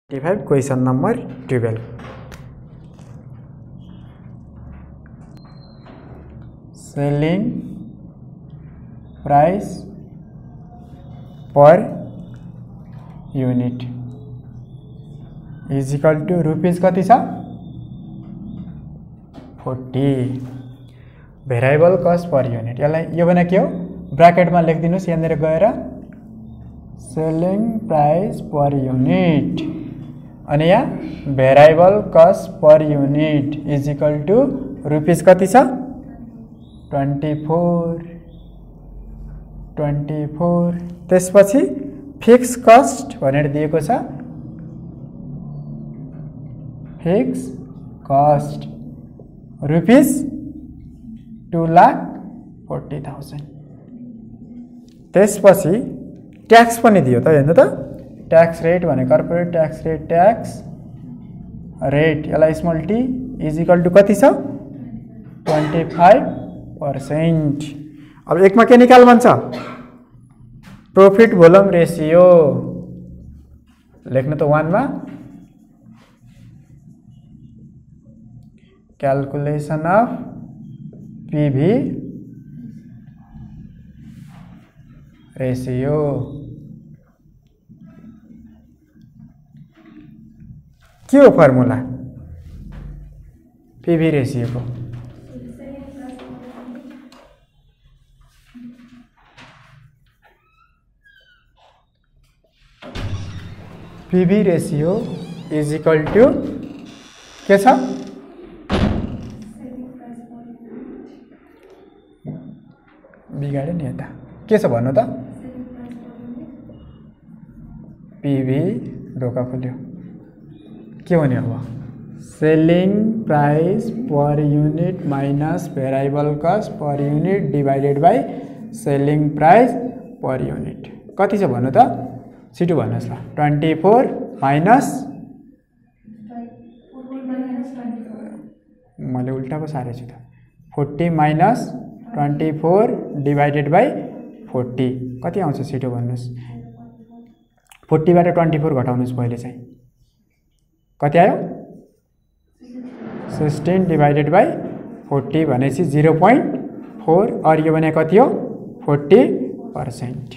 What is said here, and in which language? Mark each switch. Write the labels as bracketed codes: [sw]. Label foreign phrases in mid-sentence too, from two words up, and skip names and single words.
[en] question number 12 selling price per unit is equal to rupees [ne] कति छ [en] 40 variable cost per unit [ne] यसलाई यो भने के हो ब्रैकेट में लेखिदिनुस् यहाँनिर गएर [en] selling price per unit [ne] अनि यहाँ [en] variable cost per unit is equal to rupees [ne] कति छ 24 त्यसपछि [en] fixed cost [ne] भनेर दिएको छ [en] fixed cost rupees [ne] 2,40,000 त्यसपछि ट्याक्स पनि दियो त हेर्नु त [en] tax rate [ne] भने [en] corporate tax रेट यसलाई small t is equal to [ne] कति छ [en] 25%। [ne] अब एक में के निकाल भन्छ [en] profit volume ratio [ne] लेख्नु त 1 में [en] calculation of PV ratio [ne] के हो फर्मुला [en] PV ratio [ne] को [en] PV ratio is equal to [ne] के छ बिगाड्यो नि यता के छ भन्नु त पीवी ढोका खोल्यो के हुने अब [en] selling price per unit minus variable cost per unit divided by selling price per unit [ne] कति छ भन्नु त छिटो भन्नुस् ल 24 माइनस मैले उल्टा पो सारेछु त 40 माइनस 24 [en] divided by [ne] 40 कति आउँछ छिटो भन्नुस् 40 बाट 24 घटाउनुस् पहिले चाहिँ कति आयो 16 [en] divided by [ne] 40 भनेपछि 0.4 और यो भने कति हो 40%।